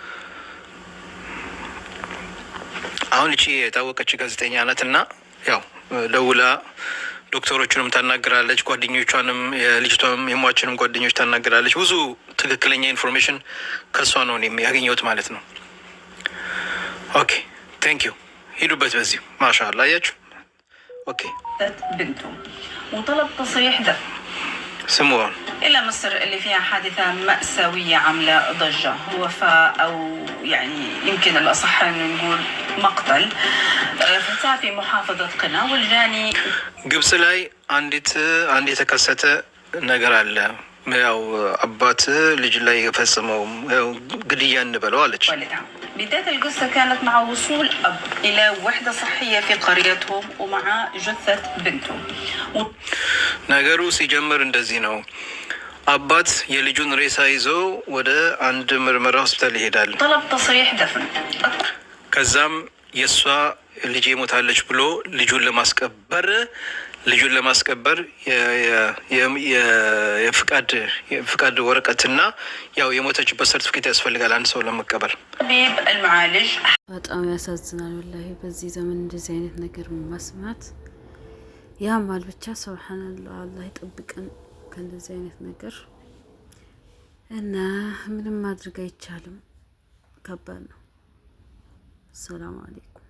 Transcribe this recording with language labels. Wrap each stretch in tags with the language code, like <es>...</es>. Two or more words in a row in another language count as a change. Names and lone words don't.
<am>አሁን እቺ የታወቀች ጋዜጠኛ ናት እና ያው ደውላ ዶክተሮቹንም ታናግራለች፣ ጓደኞቿንም የልጅቷም የሟችንም ጓደኞች ታናግራለች። ብዙ ትክክለኛ ኢንፎርሜሽን ከእሷ ነው ያገኘሁት ማለት ነው።</am> <en>OK thank you።</en> <am>ሂዱበት በዚህ ማሻአላ አያችሁ። ኦኬ</am> <ar>بنته وطلب تصريح دفن سموهم إلى مصر اللي فيها حادثة مأساوية عاملة ضجة، وفاة أو يعني يمكن الأصح أن نقول مقتل فتاة في محافظة قنا والجاني</ar> <am>ግብጽ ላይ አንድ የተከሰተ ነገር አለ። ያው አባት ልጅ ላይ የፈጸመው ግድያ እንበለው አለች።</am> <ar>بداية القصة كانت مع وصول أب إلى وحدة صحية في قريتهم ومع جثة بنته</ar> <am>ነገሩ ሲጀምር እንደዚህ ነው። አባት የልጁን ሬሳ ይዞ ወደ አንድ ምርመራ ሆስፒታል ይሄዳል።</am> <ar>طلب تصريح دفن</ar> <am>ከዛም የእሷ ልጅ ሞታለች ብሎ ልጁን ለማስቀበር የፍቃድ ወረቀትና ያው የሞተችበት ሰርቲፊኬት ያስፈልጋል አንድ ሰው ለመቀበር። በጣም ያሳዝናል ወላሂ። በዚህ ዘመን እንደዚህ አይነት ነገር መስማት ያማል። ብቻ ሱብሃንአላህ፣ አላህ ይጠብቀን ከእንደዚህ አይነት ነገር እና ምንም ማድረግ አይቻልም። ከባድ ነው።</am> <ar>سلام عليكم።</ar>